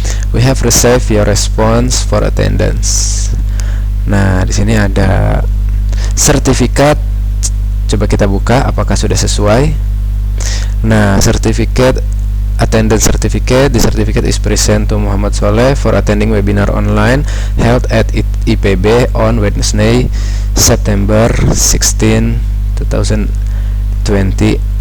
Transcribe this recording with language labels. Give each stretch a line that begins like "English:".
English: We have received your response for attendance.
Indonesian: Nah, di sini ada sertifikat. Coba kita buka apakah sudah sesuai.
English: Nah, certificate, attendance certificate. The certificate is present to Muhammad Soleh for attending webinar online held at IPB on Wednesday, September 16, 2020.